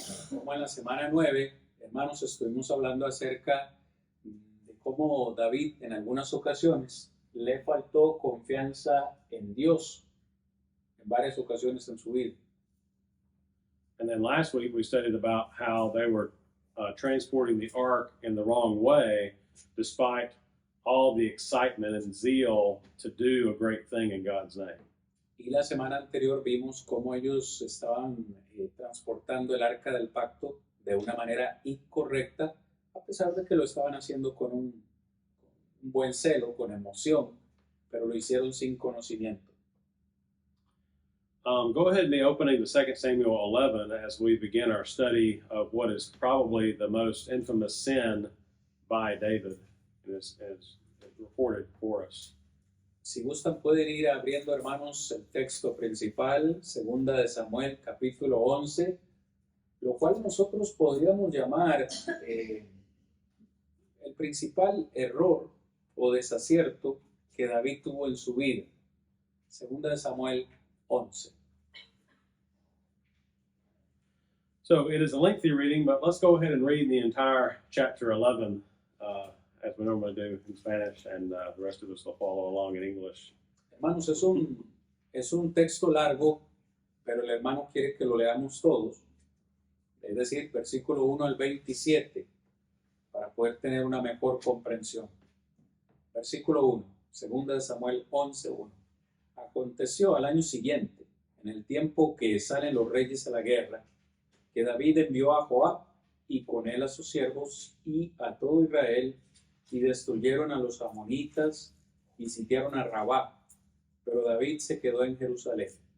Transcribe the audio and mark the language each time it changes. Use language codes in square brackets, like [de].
[es] Como en la semana 9, hermanos, estuvimos hablando acerca de cómo David en algunas ocasiones le faltó confianza en Dios en varias ocasiones en su vida. [en] And then last week we studied about how they were transporting the ark in the wrong way, despite all the excitement and zeal to do a great thing in God's name. [es] Y la semana anterior vimos cómo ellos estaban transportando el arca del pacto de una manera incorrecta, a pesar de que lo estaban haciendo con un buen celo, con emoción, pero lo hicieron sin conocimiento. [en] Go ahead and be opening to 2 Samuel 11 as we begin our study of what is probably the most infamous sin by David, as reported for us. [es] Si gustan pueden ir abriendo, hermanos, el texto principal, segunda de Samuel, capítulo 11, lo cual nosotros podríamos llamar el principal error o desacierto que David tuvo en su vida. Segunda de Samuel 11. [en] So it is a lengthy reading, but let's go ahead and read the entire chapter 11 as we normally do in Spanish, and the rest of us will follow along in English. [es] Hermanos, es un texto largo, pero el hermano quiere que lo leamos todos, es decir, versículo 1 al 27, para poder tener una mejor comprensión. Versículo 1, segunda de Samuel 11:1. Aconteció al año siguiente, en el tiempo que salen los reyes a la guerra, que David envió a Joab y con él a sus siervos y a todo Israel, y destruyeron a los amonitas y sitiaron a Rabá, pero David se quedó en Jerusalén.